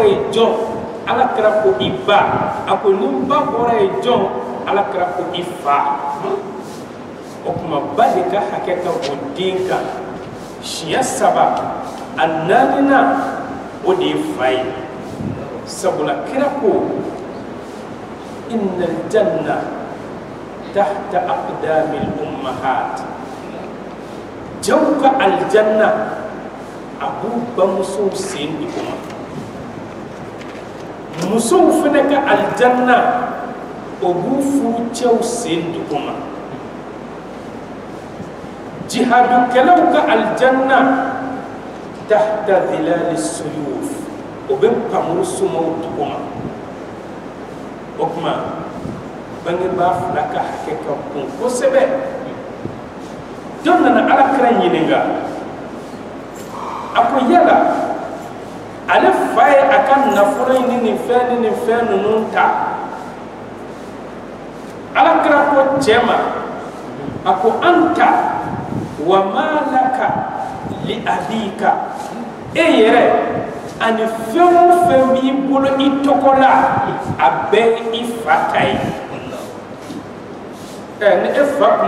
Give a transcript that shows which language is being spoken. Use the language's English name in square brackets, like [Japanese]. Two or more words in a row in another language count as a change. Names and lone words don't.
[Bambara] ye jɔn Alakira ko i ba a ko ni ba bɔra ye jɔn Alakira ko i fa o kuma ba de ka hakɛ ka bon den kan siɲɛ 3 a 4nan o de ye fa ye sabula kira ko [Arabic] إن الجنة تحت أقدام الأمهات [Bambara] jaw ka aljanna abu bamuso sen duguma musow fana ka aljanna o b'u furu cɛw sen duguma jihadukɛlaw ka aljanna [Arabic] تحت ظلال السيوف [Bambara] o bɛ pamuru sumaw duguma o kuma bangebaa fila ka hakɛ ka bon kosɛbɛ dɔ nana Alakira ɲininka a ko yala ale fa ye a ka nafolo ni nin fɛn ninnu ta Alakira ko cɛ ma a ko [Arabic] أنت وما لك لأبيك [Bambara] e yɛrɛ ani fɛn o fɛn b'i bolo i tɔgɔ la a bɛɛ i fa ta ye ni e fa kun